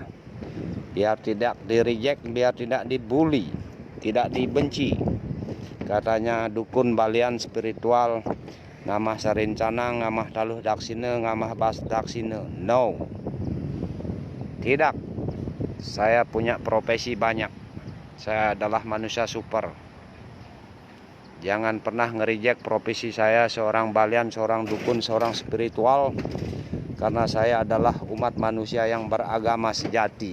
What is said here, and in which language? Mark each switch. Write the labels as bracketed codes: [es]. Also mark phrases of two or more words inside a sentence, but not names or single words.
[id] Biar tidak di-reject, biar tidak dibully, tidak dibenci. Katanya dukun Balian spiritual, [ban] ngamah sarincanang, ngamah taluh daksine, ngamah bas daksine. [id] No. Tidak. Saya punya profesi banyak. Saya adalah manusia super. Jangan pernah nge-reject profesi saya seorang Balian, seorang dukun, seorang spiritual. Karena saya adalah umat manusia yang beragama sejati.